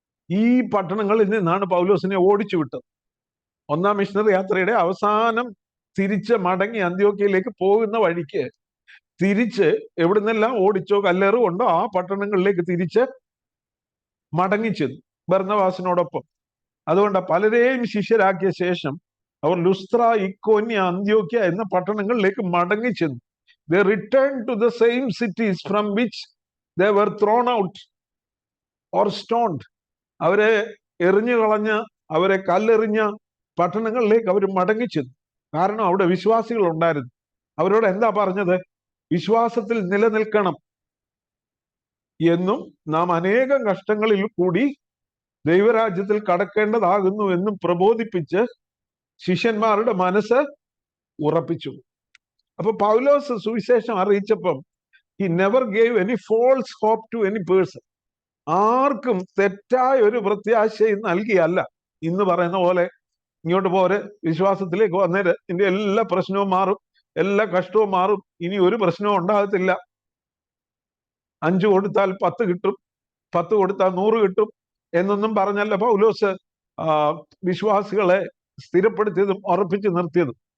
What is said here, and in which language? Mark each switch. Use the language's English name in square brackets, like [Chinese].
[Malayalam] ഈ പട്ടണങ്ങളിൽ നിന്നാണ് പൗലോസിനെ ഓടിച്ചു വിട്ടത്. 1-ാം മിഷണറി യാത്രയുടെ അവസാനം തിരിച്ച് മടങ്ങി അന്ത്യോക്യയിലേക്ക് പോകുന്ന വഴിക്ക് തിരിച്ച് എവിടുന്നെല്ലാം ഓടിച്ചോ കല്ലേറുകൊണ്ടോ ആ പട്ടണങ്ങളിലേക്ക് തിരിച്ച് മടങ്ങിച്ചെന്നു ബർന്നബാസിനോടൊപ്പം. അതുകൊണ്ട് പലരെയും ശിഷ്യരാക്കിയ ശേഷം അവർ ലുസ്ത്ര, ഇക്കോന്യ, അന്ത്യോക്യ എന്ന പട്ടണങ്ങളിലേക്ക് മടങ്ങിച്ചെന്നു. [English] They returned to the same cities from which they were thrown out or stoned. [Malayalam] അവരെ എറിഞ്ഞു കളഞ്ഞ്, അവരെ കല്ലെറിഞ്ഞ പട്ടണങ്ങളിലേക്ക് അവർ മടങ്ങിച്ചെന്നു. കാരണം അവിടെ വിശ്വാസികൾ ഉണ്ടായിരുന്നു. അവരോട് എന്താ പറഞ്ഞത്? വിശ്വാസത്തിൽ നിലനിൽക്കണം എന്നും നാം അനേകം കഷ്ടങ്ങളിൽ കൂടി ദൈവരാജ്യത്തിൽ കടക്കേണ്ടതാകുന്നു എന്നും പ്രബോധിപ്പിച്ച് ശിഷ്യന്മാരുടെ മനസ്സ് ഉറപ്പിച്ചു. അപ്പൊ പൗലോസ് സുവിശേഷം അറിയിച്ചപ്പം [English] he never gave any false hope to any person. [Malayalam] ആർക്കും തെറ്റായ ഒരു പ്രത്യാശയും നൽകിയല്ല. ഇന്ന് പറയുന്ന പോലെ ഇങ്ങോട്ട് പോരെ, വിശ്വാസത്തിലേക്ക് വന്നേര്, നിന്റെ എല്ലാ പ്രശ്നവും മാറും, എല്ലാ കഷ്ടവും മാറും, ഇനി ഒരു പ്രശ്നവും ഉണ്ടാകത്തില്ല, 5 കൊടുത്താൽ 10 കിട്ടും, 10 കൊടുത്താൽ 100 കിട്ടും എന്നൊന്നും പറഞ്ഞല്ല പൗലോസ് വിശ്വാസികളെ സ്ഥിരപ്പെടുത്തിയതും ഉറപ്പിച്ചു നിർത്തിയതും.